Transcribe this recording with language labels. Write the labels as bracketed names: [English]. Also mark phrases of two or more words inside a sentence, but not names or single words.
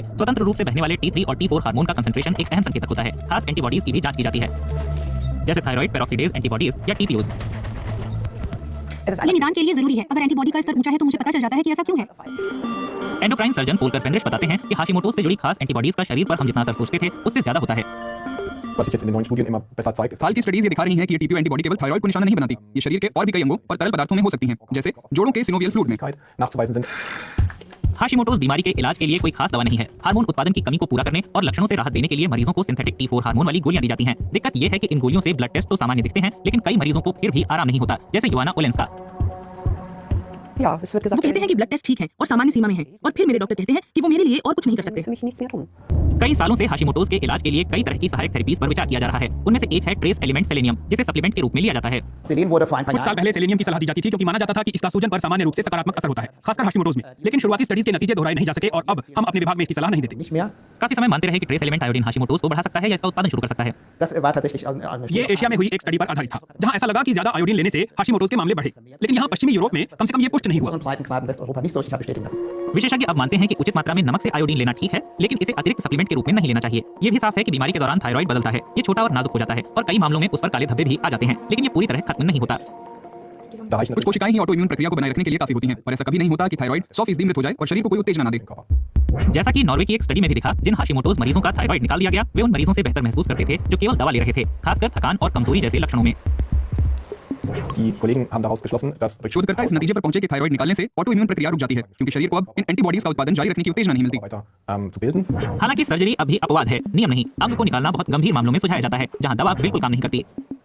[Hindi] स्वतंत्र रूप से बहने वाले T3 और T4 हार्मोन का कंसंट्रेशन एक अहम संकेतक होता है। खास एंटीबॉडीज की भी जांच की जाती है, जैसे [English] thyroid peroxidase antibodies [Hindi] या TPOs। ये निदान के लिए जरूरी है। अगर एंटीबॉडी का स्तर ऊंचा है तो मुझे पता चल जाता है कि ऐसा क्यों है। [English] endocrine surgeon [Hindi] पोलकर पेंड्रिश बताते हैं कि हाशिमोटोज से जुड़ी खास एंटीबॉडीज का शरीर पर हम जितना असर सोचते थे उससे ज्यादा होता है। [German] Was sich jetzt in den neuen Studien immer besser zeigt, ist [Hindi] हाल की स्टडीज ये दिखा रही हैं कि ये [English] TPO antibody [Hindi] केवल थायराइड को निशाना नहीं बनाती, ये शरीर के और भी कई अंगों और तरल पदार्थों में हो सकती हैं, जैसे जोड़ों के [English] synovial fluid [Hindi] में। [German] nachzuweisen sind. [Hindi] हाशिमोटोज बीमारी के इलाज के लिए कोई खास दवा नहीं है। हार्मोन उत्पादन की कमी को पूरा करने और लक्षणों से राहत देने के लिए मरीजों को [English] synthetic T4 hormone [Hindi] वाली गोलियां दी जाती हैं। दिक्कत यह है कि इन गोलियों से [English] blood test [Hindi] तो सामान्य दिखते हैं, लेकिन कई मरीजों को फिर भी आराम नहीं होता, जैसे युवाना ओलेंस्का। वो कहते हैं कि [English] blood test [Hindi] ठीक है और सामान्य सीमा में है, और फिर मेरे डॉक्टर कहते हैं कि वो मेरे लिए और कुछ नहीं कर सकते। कई सालों से हाशिमोटोज के इलाज के लिए कई तरह की सहायक थेरेपीज पर विचार किया जा रहा है। उनमें से एक है [English] trace element selenium, [Hindi] जिसे सप्लीमेंट के रूप में लिया जाता है। [German] Selen wurde vor ein paar [Hindi] कुछ साल [German] Jahren [Hindi] पहले सेलेनियम की सलाह दी जाती थी क्योंकि माना जाता था कि इसका सूजन पर सामान्य रूप से सकारात्मक असर होता है, खासकर हाशिमोटोज में। लेकिन शुरुआती स्टडीज के नतीजे दोहराए नहीं जा सके और अब हम अपने विभाग में इसकी सलाह नहीं देते। [German] nicht mehr. [Hindi] काफी समय मानते रहे कि [English] trace element iodine [Hindi] हाशिमोटोज को बढ़ा सकता है या इसका उत्पादन शुरू कर सकता है। [German] Das war tatsächlich aus einer [Hindi] ये एशिया में हुई एक स्टडी पर आधारित था, जहां ऐसा लगा कि ज्यादा आयोडीन लेने से हाशिमोटोज के मामले बढ़े, लेकिन यहाँ पश्चिमी यूरोप में कम से कम ये पुष्ट नहीं हुआ। [German] unseren Breitengraden Westeuropa nicht so sicher bestätigen lassen. [Hindi] विशेषज्ञ अब मानते हैं कि उचित मात्रा में नमक से आयोडीन लेना ठीक है, लेकिन इसे अतिरिक्त सप्लीमेंट के रूप में नहीं लेना चाहिए। ये भी साफ है कि बीमारी के दौरान थायराइड बदलता है, ये छोटा और नाजुक हो जाता है और कई मामलों में उस पर काले धब्बे भी आ जाते हैं, लेकिन ये पूरी तरह खत्म नहीं होता। [German] Da reichen [Hindi] कुछ कोशिकाएं ही ऑटोइम्यून प्रक्रिया को बनाए रखने के लिए काफी होती हैं, और ऐसा कभी नहीं होता कि थायराइड 100% मृत हो जाए और शरीर को कोई उत्तेजना न दे। जैसा कि नॉर्वे की एक स्टडी में भी दिखा, जिन हाशिमोटोज मरीजों का थायराइड निकाल दिया गया, वे उन मरीजों से बेहतर महसूस करते थे जो केवल दवा ले रहे थे, खासकर थकान और कमजोरी जैसे लक्षणों में। [German] Die Kollegen haben daraus geschlossen, dass durch [Hindi] शोधकर्ता इस नतीजे पर पहुंचे कि थायराइड निकालने से ऑटोइम्यून प्रक्रिया रुक जाती है, क्योंकि शरीर को अब इन एंटीबॉडीज का उत्पादन जारी रखने की उत्तेजना नहीं मिलती। [German] weiter zu bilden. [Hindi] हालांकि सर्जरी अभी अपवाद है, नियम नहीं। अंग को निकालना बहुत गंभीर मामलों में सुझाया जाता है, जहां दवा बिल्कुल काम नहीं करती।